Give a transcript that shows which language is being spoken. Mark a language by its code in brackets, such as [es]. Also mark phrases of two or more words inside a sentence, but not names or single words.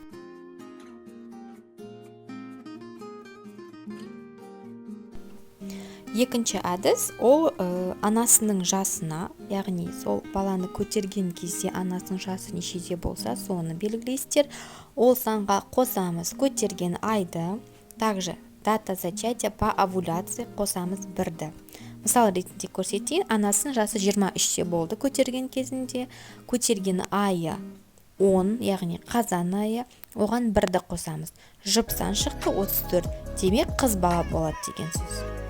[kk] Екінші әдіс ол анасының жасына, яғни сол баланы көтерген кезде анасының жасы нешеде болса, соны белгілейсіздер. Ол санға қосамыз көтерген айды, [ru] также дата зачатия по овуляции [kk] қосамыз 1-ді. Мысал ретінде көрсетейін, анасының жасы 23-те болды көтерген кезінде, көтерген айы 10, яғни қазан айы, оған 1-ді қосамыз. Жұпсан шықты 34, демек қыз бала болады деген сөз.